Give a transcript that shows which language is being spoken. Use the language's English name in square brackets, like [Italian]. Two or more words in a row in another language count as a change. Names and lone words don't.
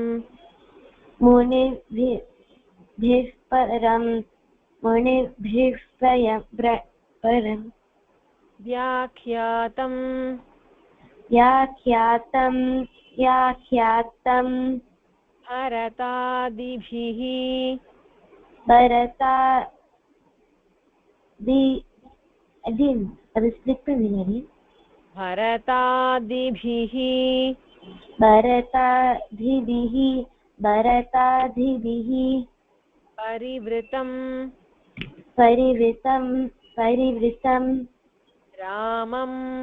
[Sanskrit] मुनिभिः परं मुनिभिः परं व्याख्यातं व्याख्यातं व्याख्यातं भरतादिभिः [Tamil] அது ஸ்ப்ளிட் பண்ணுங்க [Sanskrit] भरतादिभिः भरतादिभिः भरतादिभिः परिवृतं परिवृतं परिवृतं रामं